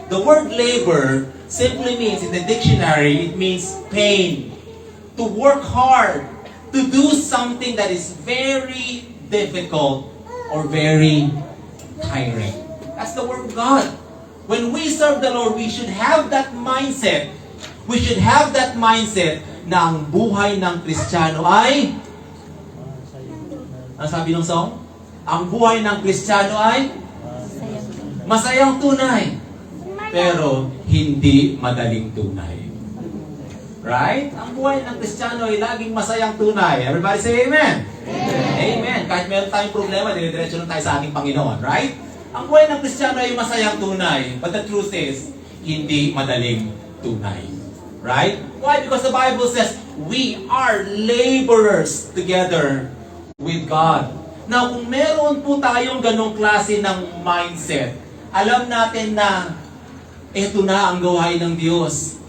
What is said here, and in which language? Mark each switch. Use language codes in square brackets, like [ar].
[en] The word labor simply means, in the dictionary, it means pain. To work hard. To do something that is very difficult or very tiring. That's the word of God. When we serve the Lord, we should have that mindset. We should have that mindset [tl] na ang buhay ng Kristiyano ay, ano sabi ng song? Ang buhay ng Kristiyano ay masayang tunay, pero hindi madaling tunay. Right? Ang buhay ng Kristiyano ay laging masayang tunay. [en] Everybody say Amen. Amen. Amen. [tl] Kahit meron tayong problema, dire-diretso lang tayo sa ating Panginoon. Right? Ang buhay ng Kristiyano ay masayang tunay. [en] But the truth is, [tl] hindi madaling tunay. [en] Right? Why? Because the Bible says, we are laborers together with God. [tl] Now, kung meron po tayong ganong klase ng mindset, alam natin na ito na ang gawain ng Diyos.